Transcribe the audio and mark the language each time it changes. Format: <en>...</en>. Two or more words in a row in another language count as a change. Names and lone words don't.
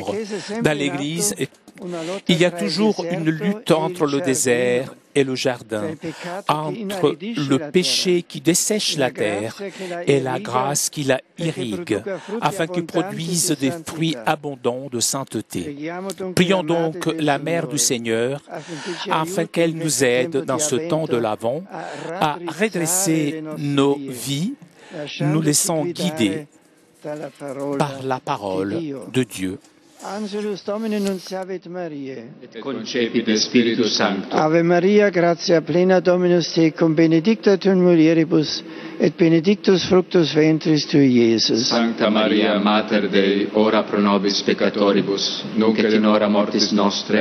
<fr>Dans l'Église, il y a toujours une lutte entre le désert et le jardin, entre le péché qui dessèche la terre et la grâce qui la irrigue, afin qu'il produise des fruits abondants de sainteté. Prions donc la Mère du Seigneur, afin qu'elle nous aide dans ce temps de l'Avent à redresser nos vies, nous laissant guider par la parole de Dieu.</fr> <la>Angelus Domini nunciavit Mariae. Et concepit de Spiritus Sancto. Ave Maria, gratia plena Dominus tecum, benedicta tu in mulieribus, et benedictus fructus ventris tui, Iesus. Sancta Maria, Mater Dei, ora pro nobis peccatoribus, nunc et in hora mortis nostre.</la>